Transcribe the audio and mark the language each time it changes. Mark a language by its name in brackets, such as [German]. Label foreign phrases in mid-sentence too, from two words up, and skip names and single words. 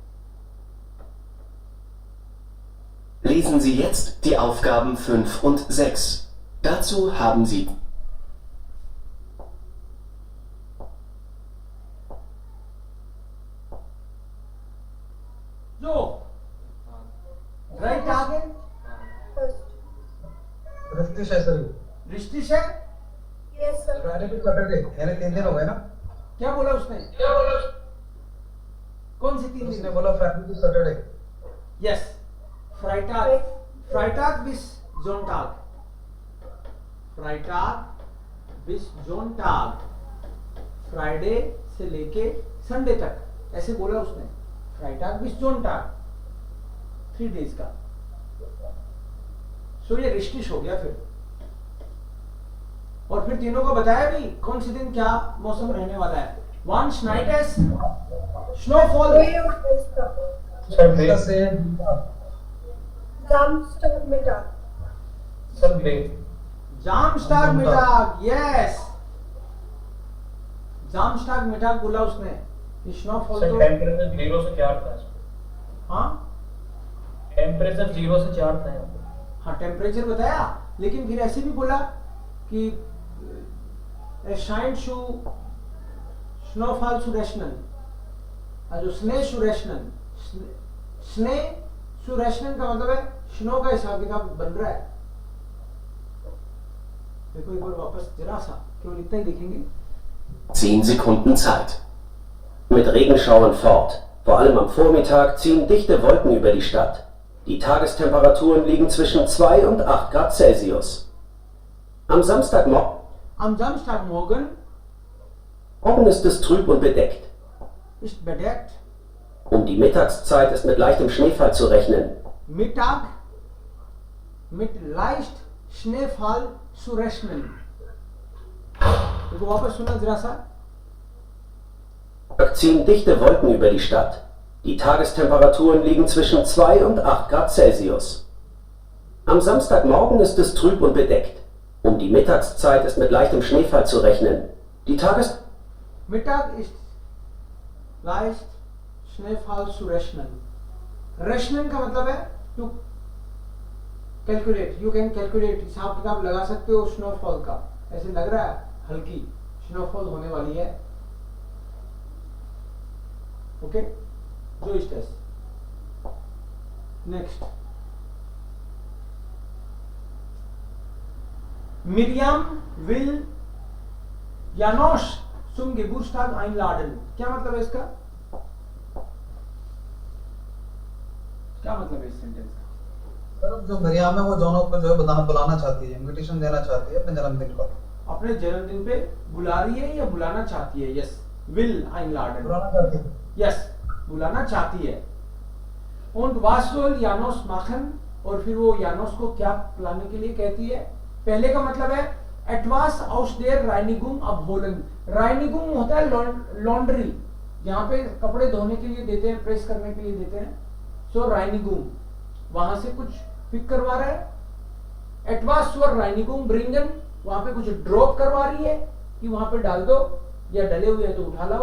[German] Lesen Sie jetzt die Aufgaben 5 und 6. Dazu haben Sie So, 3 Tage [Hindi] रिश्तिश है सर. रिश्तिश है. [English] Yes, sir. Friday to Saturday [Hindi] यानी 3 दिन हो गए ना. क्या बोला उसने? कौन सी 3 उसने दिन? बोला [English] Friday to Saturday. Yes, Friday [German] Freitag bis Sonntag. Freitag bis Sonntag. [Hindi] फ्राइडे से लेके संडे तक, ऐसे बोला उसने. [German] Freitag bis Sonntag, [English] 3 days [German] का. [Hindi] सो ये रिश्तिश हो गया फिर. और फिर तीनों को बताया भी कौन से दिन क्या मौसम रहने वाला है. [German] Wann schneit es? Snowfall. [English] Sunday. [German] Samstagmittag. [English] Sunday. [German] Samstagmittag, yes. Samstagmittag [Hindi] बोला उसने. ये snowfall सर तो टेम्परेचर 0 से 4 था. हाँ टेम्परेचर 0 से 4 था यहाँ पे. हाँ टेम्परेचर बताया, लेकिन फिर ऐसे भी बोला कि [German] es scheint zu Snowfall zu rechnen. Also Schnee zu rechnen. Schnee zu rechnen [Hindi] का मतलब है स्नो का हिसाब किताब बन रहा है. देखो एक बार वापस जरा सा, केवल इतना ही देखेंगे. [German] 10 Sekunden Zeit. Mit Regenschauern fort. Vor allem am Vormittag ziehen dichte Wolken über die Stadt. Die Tagestemperaturen liegen zwischen 2 und 8 Grad Celsius. Am Samstagmorgen ist es trüb und bedeckt. Ist bedeckt. Um die Mittagszeit ist mit leichtem Schneefall zu rechnen. Mittag mit leicht Schneefall zu rechnen. [Hindi] देखो वापस सुना जरा सा. [German] Ziehen dichte Wolken über die Stadt. Die Tagestemperaturen liegen zwischen 2 und 8 Grad Celsius. Am Samstagmorgen ist es trüb und bedeckt. Um die Mittagszeit ist mit leichtem Schneefall zu rechnen. Mittag ist leicht Schneefall zu rechnen. [English] Rechnen [Hindi] का मतलब है [English] to calculate. You can calculate. [Hindi] हिसाब किताब लगा सकते हो snowfall का. ऐसे लग रहा है हल्की snowfall होने वाली है. [German] Okay? So ist das. [English] Next. [German] Miriam will Janosch zum Geburtstag einladen. [Hindi] क्या मतलब है इसका? क्या मतलब है इस सेंटेंस का? सर जो मरियम है वो जोनों को जो है बुलाना चाहती है, इनविटेशन देना चाहती है अपने जन्मदिन पर. अपने जन्मदिन पे बुला रही है या बुलाना चाहती है? [English] यस, [German] will einladen. [Hindi] बुलाना चाहती है. यस, बुलाना चाहती है. [German] Und was soll Janos machen? [Hindi] और फिर वो यानोस को क्या लाने के लिए कहती है? पहले का मतलब है [German] etwas aus der Reinigung abholen. [Hindi] Reinigung होता है लॉन्ड्री, यहाँ पे कपड़े धोने के लिए देते हैं, प्रेस करने के लिए देते हैं. सो Reinigung, वहां से कुछ पिक करवा रहा है. [German] etwas zur Reinigung bringen, [Hindi] वहां पे कुछ ड्रॉप करवा रही है कि वहां पे डाल दो, या डले हुए है तो उठा लाओ.